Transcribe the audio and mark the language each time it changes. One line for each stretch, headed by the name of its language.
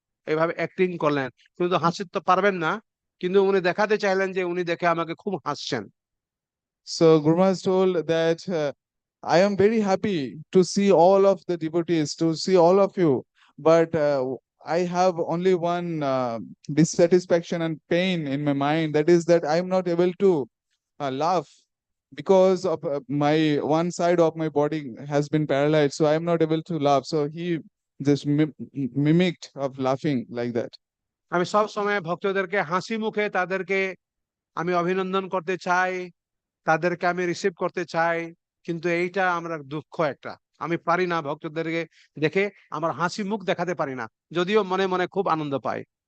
Bangla: এইভাবে অ্যাক্টিং করলেন, কিন্তু হাসির তো পারবেন না, কিন্তু উনি দেখাতে চাইলেন যে উনি দেখে আমাকে খুব হাসছেন।
English: So Guru Maharaj told that I am very happy to see all of the devotees, to see all of you, but I have only one dissatisfaction and pain in my mind. That is that I am not able to laugh because of my one side of my body has been paralyzed, so I am not able to laugh. So he just mimicked of laughing like that.
Bangla: আমি সব সময় ভক্তদেরকে হাসি মুখে তাদেরকে আমি অভিনন্দন করতে চাই, তাদেরকে আমি রিসিভ করতে চাই, কিন্তু এইটা আমরা দুঃখ একটা, আমি পারি না ভক্তদেরকে দেখে আমার হাসি মুখ দেখাতে পারি না, যদিও মনে মনে খুব আনন্দ পাই।